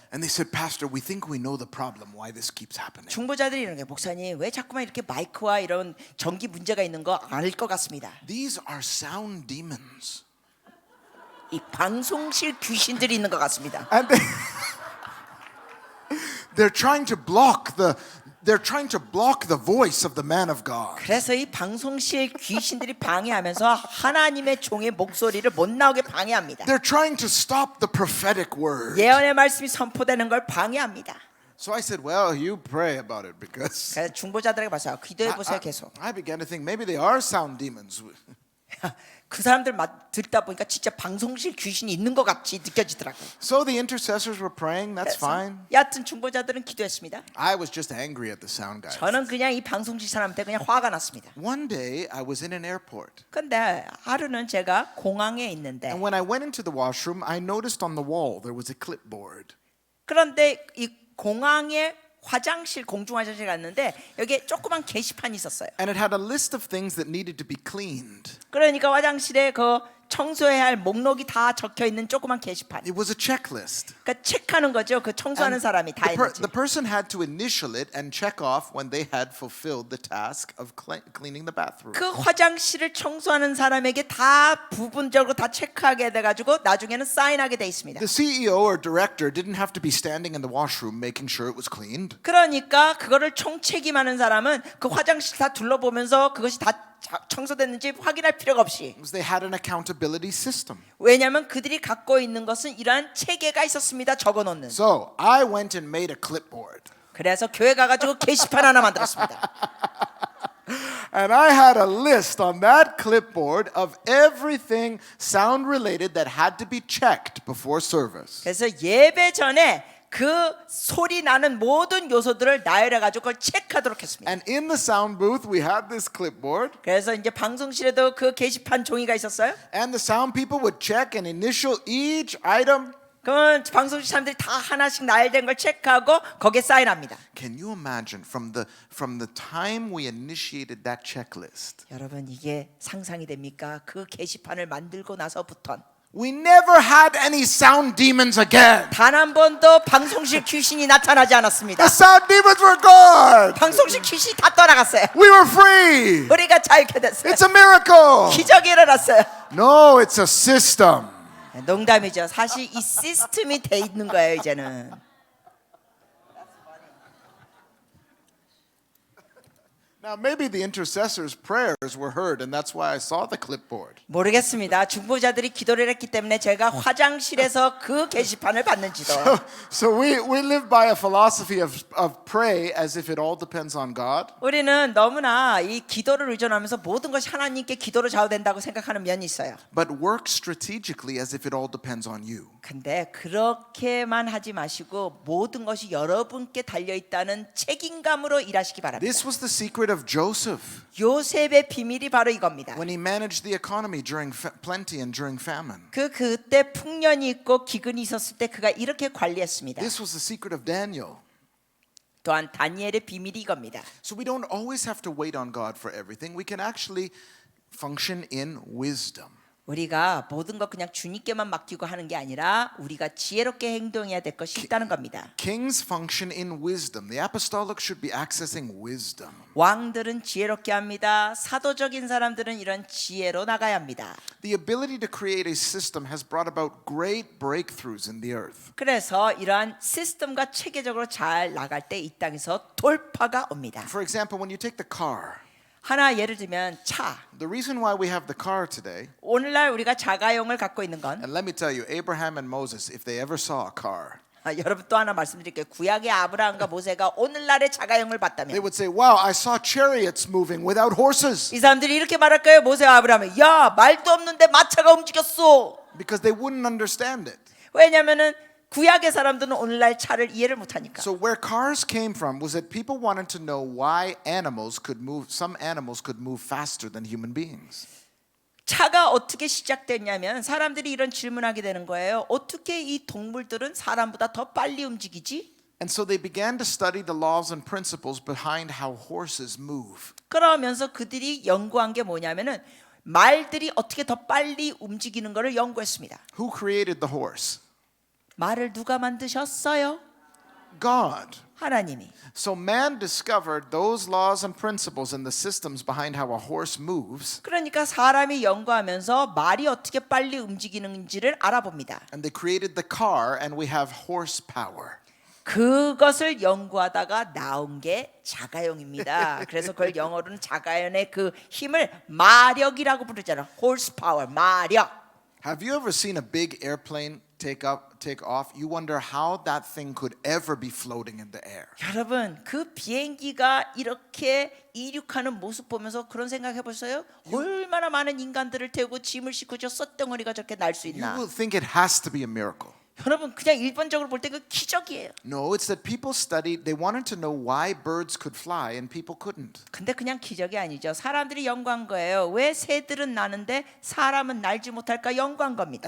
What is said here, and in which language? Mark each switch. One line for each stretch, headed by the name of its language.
English: And they said, Pastor, we think we know the problem, why this keeps happening.
Korean: 중보자들이 이런 게 목사님 왜 자꾸만 이렇게 마이크와 이런 전기 문제가 있는 거 알 것 같습니다.
English: These are sound demons.
Korean: 이 방송실 귀신들이 있는 것 같습니다.
English: And they're trying to block the voice of the man of God.
Korean: 그래서 이 방송실 귀신들이 방해하면서 하나님의 종의 목소리를 못 나오게 방해합니다.
English: They're trying to stop the prophetic word.
Korean: 예언의 말씀이 선포되는 걸 방해합니다.
English: So I said, well, you pray about it because
Korean: 그래서 중보자들에게 봤어요. 기도해 보세요 계속.
English: I began to think maybe they are sound demons.
Korean: 그 사람들 듣다 보니까 진짜 방송실 귀신이 있는 것 같이 느껴지더라고요.
English: So the intercessors were praying, that's fine.
Korean: 여하튼 중보자들은 기도했습니다.
English: I was just angry at the sound guys.
Korean: 저는 그냥 이 방송실 사람한테 그냥 화가 났습니다.
English: One day I was in an airport.
Korean: 근데 하루는 제가 공항에 있는데
English: And when I went into the washroom, I noticed on the wall there was a clipboard.
Korean: 그런데 이 공항에 화장실 공중 화장실 갔는데 여기에 조그만 게시판이 있었어요.
English: And it had a list of things that needed to be cleaned.
Korean: 그러니까 화장실에 그 청소해야 할 목록이 다 적혀 있는 조그만 게시판.
English: It was a checklist.
Korean: 그러니까 체크하는 거죠. 그 청소하는 사람이 다 했는지.
English: The person had to initial it and check off when they had fulfilled the task of cleaning the bathroom.
Korean: 그 화장실을 청소하는 사람에게 다 부분적으로 다 체크하게 돼 가지고 나중에는 사인하게 돼 있습니다.
English: The CEO or director didn't have to be standing in the washroom making sure it was cleaned.
Korean: 그러니까 그거를 총책임하는 사람은 그 화장실 다 둘러보면서 그것이 다 청소됐는지 확인할 필요가 없이
English: Because they had an accountability system.
Korean: 왜냐하면 그들이 갖고 있는 것은 이러한 체계가 있었습니다. 적어놓는.
English: So I went and made a clipboard.
Korean: 그래서 교회 가가지고 게시판 하나 만들었습니다.
English: And I had a list on that clipboard of everything sound related that had to be checked before service.
Korean: 그래서 예배 전에 그 소리 나는 모든 요소들을 나열해 가지고 그걸 체크하도록 했습니다.
English: And in the sound booth we had this clipboard.
Korean: 그래서 이제 방송실에도 그 게시판 종이가 있었어요.
English: And the sound people would check and initial each item.
Korean: 그러면 방송실 사람들이 다 하나씩 나열된 걸 체크하고 거기에 사인합니다.
English: Can you imagine from the time we initiated that checklist?
Korean: 여러분 이게 상상이 됩니까? 그 게시판을 만들고 나서부턴
English: We never had any sound demons again.
Korean: 단 한 번도 방송실 귀신이 나타나지 않았습니다.
English: The sound demons were gone.
Korean: 방송실 귀신이 다 떠나갔어요.
English: We were free.
Korean: 우리가 자유케 됐어요.
English: It's a miracle.
Korean: 기적이 일어났어요.
English: No, it's a system.
Korean: 농담이죠. 사실 이 시스템이 돼 있는 거예요 이제는.
English: Now, maybe the intercessors' prayers were heard, and that's why I saw the clipboard.
Korean: 모르겠습니다. 중보자들이 기도를 했기 때문에 제가 화장실에서 그 게시판을 봤는지도.
English: So we live by a philosophy of pray as if it all depends on God.
Korean: 우리는 너무나 이 기도를 의존하면서 모든 것이 하나님께 기도로 좌우된다고 생각하는 면이 있어요.
English: But work strategically as if it all depends on you.
Korean: 근데 그렇게만 하지 마시고 모든 것이 여러분께 달려 있다는 책임감으로 일하시기 바랍니다.
English: This was the secret of Joseph
Korean: 요셉의 비밀이 바로 이겁니다.
English: when he managed the economy during plenty and during famine.
Korean: 그때 풍년이 있고 기근이 있었을 때 그가 이렇게 관리했습니다.
English: This was the secret of Daniel.
Korean: 또한 다니엘의 비밀이 이겁니다.
English: So we don't always have to wait on God for everything. We can actually function in wisdom.
Korean: 우리가 모든 것 그냥 주님께만 맡기고 하는 게 아니라 우리가 지혜롭게 행동해야 될 것이 있다는 겁니다.
English: Kings function in wisdom. The apostolic should be accessing wisdom.
Korean: 왕들은 지혜롭게 합니다. 사도적인 사람들은 이런 지혜로 나가야 합니다.
English: The ability to create a system has brought about great breakthroughs in the earth.
Korean: 그래서 이러한 시스템과 체계적으로 잘 나갈 때 이 땅에서 돌파가 옵니다.
English: For example, when you take the car,
Korean: 하나 예를 들면 차.
English: the reason why we have the car today,
Korean: 오늘날 우리가 자가용을 갖고 있는 건
English: and let me tell you, Abraham and Moses, if they ever saw a car,
Korean: 여러분 또 하나 말씀드릴게요. 구약의 아브라함과 모세가 오늘날의 자가용을
English: they
Korean: 봤다면
English: would say, wow, I saw chariots moving without horses.
Korean: 이 사람들이 이렇게 말할 거예요. 모세와 아브라함이 야 말도 없는데 마차가 움직였어.
English: Because they wouldn't understand it.
Korean: 왜냐하면은 구약의 사람들은 오늘날 차를 이해를 못하니까.
English: So where cars came from was that people wanted to know why some animals could move faster than human beings.
Korean: 차가 어떻게 시작됐냐면 사람들이 이런 질문하게 되는 거예요. 어떻게 이 동물들은 사람보다 더 빨리 움직이지?
English: And so they began to study the laws and principles behind how horses move.
Korean: 그러면서 그들이 연구한 게 뭐냐면은 말들이 어떻게 더 빨리 움직이는 것을 연구했습니다.
English: Who created the horse?
Korean: 말을 누가 만드셨어요?
English: God.
Korean: 하나님이.
English: So man discovered those laws and principles and the systems behind how a horse moves,
Korean: 그러니까 사람이 연구하면서 말이 어떻게 빨리 움직이는지를 알아봅니다.
English: and they created the car, and we have horsepower.
Korean: 그것을 연구하다가 나온 게 자가용입니다. 그래서 그걸 영어로는 자가용의 그 힘을 마력이라고 부르잖아요. horsepower, 마력.
English: Have you ever seen a big airplane take off? You wonder how that thing could ever be floating in the air.
Korean: 여러분 그 비행기가 이렇게 이륙하는 모습 보면서 그런 생각 해보세요? 얼마나 많은 인간들을 태우고 짐을 싣고 저 쇳덩어리가 저렇게 날 수
English: You
Korean: 있나?
English: will think it has to be a miracle.
Korean: 여러분 그냥 일반적으로 볼 때 그 기적이에요.
English: No, it's that people studied, they wanted to know why birds could fly and people couldn't.
Korean: 근데 그냥 기적이 아니죠. 사람들이 연구한 거예요. 왜 새들은 나는데 사람은 날지 못할까 연구한 겁니다.